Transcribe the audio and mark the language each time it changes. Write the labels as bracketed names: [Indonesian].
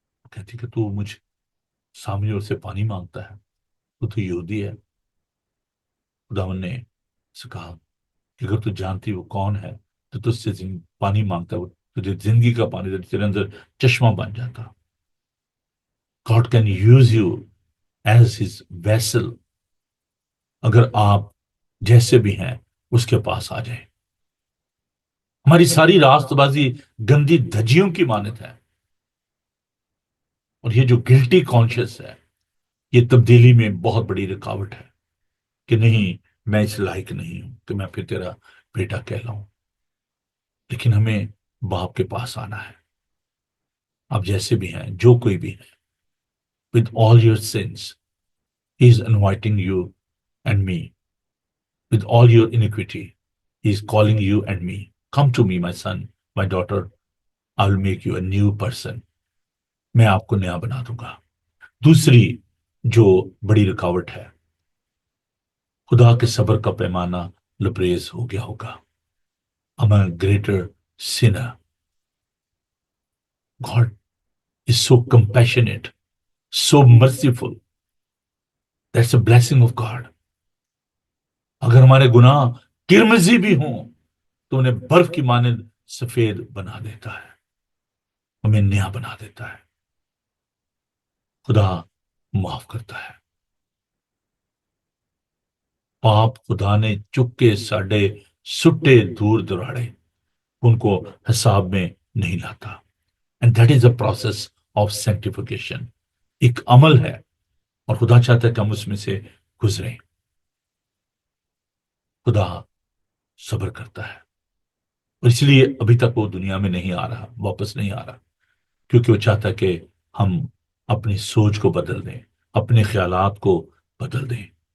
[Urdu] کہتی کہ تو مجھ سامری عورت سے پانی مانگتا ہے، تو یہودی ہے. خداوند نے سے کہا کہ اگر تو جانتی وہ کون ہے تو تجھ سے پانی مانگتا ہے، تجھے زندگی کا پانی تیرے اندر چشمہ بن جاتا. [English] God can use you as his vessel. [Urdu] اگر آپ جیسے بھی ہیں اس کے پاس آ جائیں. ہماری ساری راست بازی گندی دھجیوں کی مانت ہے، اور یہ جو گلٹی کانشیس ہے یہ تبدیلی میں بہت بڑی رکاوٹ ہے کہ نہیں میں اس لائق نہیں ہوں کہ میں پھر تیرا بیٹا کہلاؤں. لیکن ہمیں باپ کے پاس آنا ہے. آپ جیسے بھی ہیں، جو کوئی بھی ہے، [English] with all your sins he is inviting you and me. With all your iniquity he is calling you and me. Come to me, my son, my daughter. I will make you a new person. [Urdu] میں آپ کو نیا بنا دوں گا. دوسری جو بڑی رکاوٹ ہے، خدا کے صبر کا پیمانہ لبریز ہو گیا ہوگا. [English] I'm a greater sinner. God is so compassionate, so merciful. That's a blessing of God. [Urdu] اگر ہمارے گناہ کرمزی بھی ہوں تو انہیں برف کی مانند سفید بنا دیتا ہے، ہمیں نیا بنا دیتا ہے. خدا معاف کرتا ہے. [Punjabi] پاپ خدا نے چکے ساڈے سٹے دور دراڑے، [Urdu] ان کو حساب میں نہیں لاتا. [English] And that is a process of sanctification. [Urdu] ایک عمل ہے اور خدا چاہتا ہے کہ ہم اس میں سے گزریں. خدا صبر کرتا ہے، اور اس لیے ابھی تک وہ دنیا میں نہیں آ رہا، واپس نہیں آ رہا، کیونکہ وہ چاہتا ہے کہ ہم اپنی سوچ کو بدل دیں، اپنے خیالات کو بدل دیں.